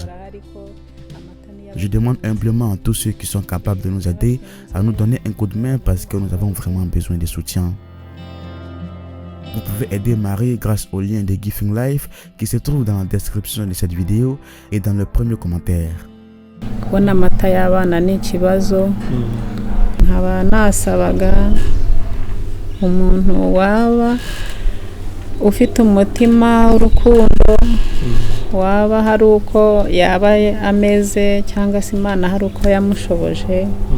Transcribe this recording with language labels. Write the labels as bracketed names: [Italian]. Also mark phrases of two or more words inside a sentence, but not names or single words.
[French] Je demande humblement à tous ceux qui sont capables de nous aider à nous donner un coup de main parce que nous avons vraiment besoin de soutien. Vous pouvez aider Marie grâce au lien de Giving Life qui se trouve dans la description de cette vidéo et dans le premier commentaire. [Kinyarwanda] Ufite umutima w'urukundo waba hari uko yaba ameze cyangwa se Imana hari uko yamushoboje